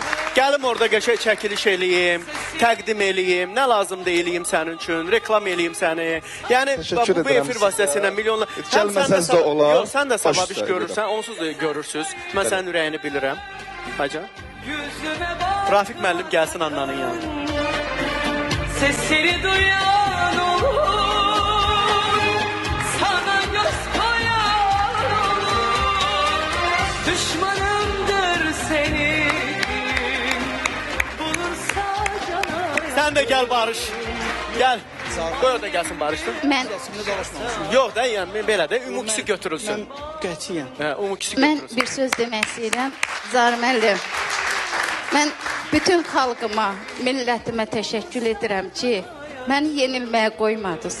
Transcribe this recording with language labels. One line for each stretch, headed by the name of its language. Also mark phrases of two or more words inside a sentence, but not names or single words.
Azerbaijani: Gəlim orada qəşəng çəkiliş eləyim, təqdim eləyim, nə lazımdır eləyim sənin üçün, reklam eləyim səni. Yəni bu efir vasitəsilə milyonlar. Gəlməsəz də olar. Yox, sən də savab iş görürsən, onsuz da görürsüz. Mən sənin ürəyini bilirəm. Hacı.
Turkish: Yüzüme bak,
Azerbaijani: Rafiq müəllim gəlsin Annanın yanına.
Turkish: sesleri duyan olur, sana göz koyan olur. Düşmanımdır senin, bulursa cana.
Azerbaijani: Sən də gəl Barış. Gəl. Qoy o da gəlsin Barışdır. Mən Yox da, yəni belə də ümumkisi götürülsün. Qətiyyən. Hə, ümumkisi mən götürülsün. bir söz demək istəyirəm. Zahir müəllim. Mən bütün xalqıma, millətimə təşəkkür edirəm ki, məni yenilməyə qoymadınız.